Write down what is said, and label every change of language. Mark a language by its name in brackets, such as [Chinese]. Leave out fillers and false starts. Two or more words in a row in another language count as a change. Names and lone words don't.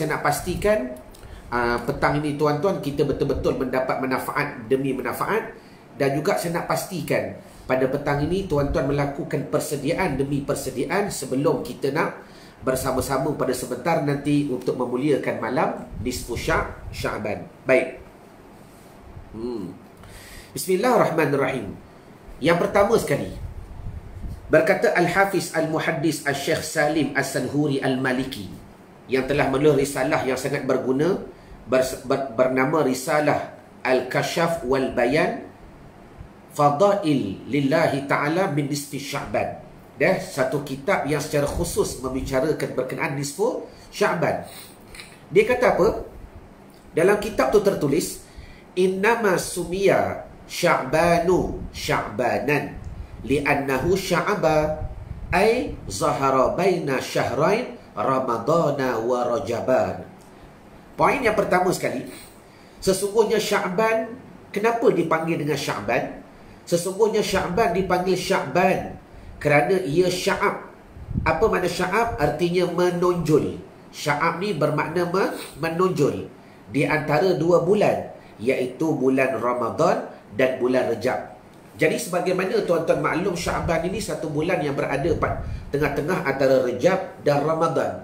[Malay] Saya nak pastikan petang ini tuan-tuan kita betul-betul mendapat manfaat demi manfaat, dan juga saya nak pastikan pada petang ini tuan-tuan melakukan persediaan demi persediaan sebelum kita nak bersama-sama pada sebentar nanti untuk memuliakan malam nisfu Sya'ban. Baik. [Arabic] Bismillahirrahmanirrahim. [Malay] Yang pertama sekali, berkata Al-Hafiz Al-Muhaddis Al-Syekh Salim As-Sanhuri Al-Maliki, yang telah menulis risalah yang sangat berguna bernama Risalah Al-Kashaf wal-Bayan Fadail Lillahi Ta'ala min nisfi Sya'ban. Satu kitab yang secara khusus membicarakan berkenaan nisfu Sya'ban. Dia kata apa? Dalam kitab tu tertulis, [Arabic] إنما سمي شعبان شعبانا لأنه شعب أي ظهر بين شهرين رمضان ورجب. [Malay] Poin yang pertama sekali, sesungguhnya Sya'ban, kenapa dipanggil dengan Sya'ban? Sesungguhnya Sya'ban dipanggil Sya'ban kerana ia sya'ab. Apa makna sya'ab? Artinya menonjol. Sya'ab ni bermakna menonjol di antara dua bulan, iaitu bulan Ramadan dan bulan Rejab. Jadi sebagaimana tuan-tuan maklum, Sya'ban ini satu bulan yang berada tengah-tengah antara Rejab dan Ramadan.